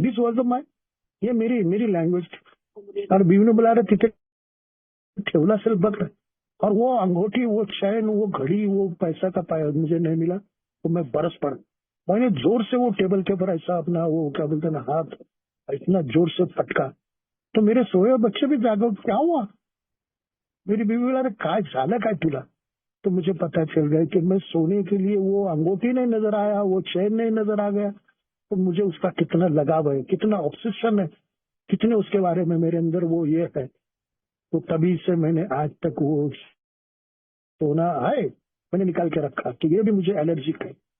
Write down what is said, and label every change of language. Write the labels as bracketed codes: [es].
[en] this was my, [hi] ये मेरी मेरी लैंग्वेज. और बीवी ने बोला [mr] अरे तिथे ठेवला असेल बघ. [hi] और वो अंगूठी, वो चैन, वो घड़ी, वो पैसा का पाया मुझे नहीं मिला. तो मैं बरस पड़ा. मैंने जोर से वो टेबल के ऊपर ऐसा अपना वो क्या बोलते हैं ना हाथ इतना जोर से फटका. तो मेरे सोए बच्चे भी जागो, क्या हुआ. मेरी बीवी बोला [mr] अरे काय झालं काय तुला. [hi] तो मुझे पता चल गया कि मैं सोने के लिए वो अंगूठी नहीं नजर आया, वो चैन नहीं नजर आ गया. तो मुझे उसका कितना लगाव है, कितना ऑब्सेशन है, कितने उसके बारे में मेरे अंदर वो ये है. तो तभी से मैंने आज तक वो सोना है मैंने निकाल के रखा कि ये भी मुझे एलर्जिक है.